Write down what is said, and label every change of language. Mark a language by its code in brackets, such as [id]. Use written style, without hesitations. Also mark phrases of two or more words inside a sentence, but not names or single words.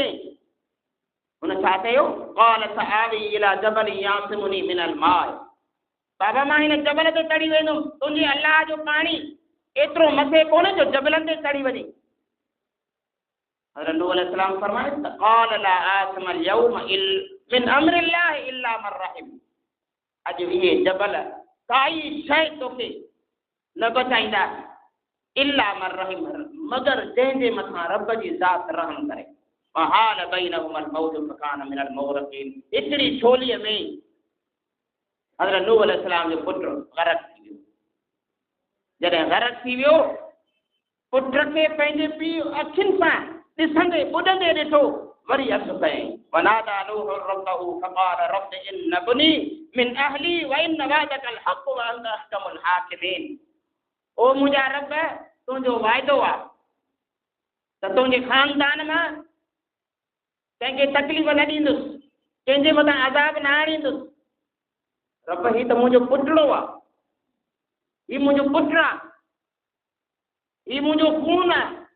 [sd] हुन छा कयो, [ar] قال سآوي إلى جبل يعصمني من الماء, [sd] बाबा मां हिन जबल ते चढ़ी वेंदुमि, तुंहिंजे अलाह जो पाणी एतिरो मथे कोन्हे जो जबलनि ते चढ़ी वञे। हज़रत नूह अलैहिस्सलाम फरमाए त [ar] قال لا عاصم اليوم من أمر الله إلا من رحم, [sd] अॼु इहे जबल काई शइ तोखे न बचाईंदा [ar] إلا من رحم, [sd] मगर जंहिंजे मथां रब जी ज़ात रहम करे। [ar] وحال بينهما الموج فكان من المغرقين, [sd] एतिरी छोलीअ में हज़रत नूह अलैहिस्सलाम जो पुटु ग़रक़ थी वियो। जॾहिं ग़रक़ थी वियो, पुट खे पंहिंजे पीउ अखियुनि सां ॾिसंदे ॿुॾंदे ॾिठो, वरी असु कयईं, [ar] ونادى نوح ربه فقال رب إن ابني من أهلي وإن وعدك الحق وأنت أحكم الحاكمين. [sd] ओ मुंहिंजा रब, तुंहिंजो वाइदो आहे त तुंहिंजे ख़ानदान मां कंहिंखे तकलीफ़ न ॾींदुसि, कंहिंजे मथां अज़ाब न आणींदुसि। रब, ही त मुंहिंजो पुटड़ो आहे, ही मुंहिंजो पुटु आहे, ही मुंहिंजो खून आहे।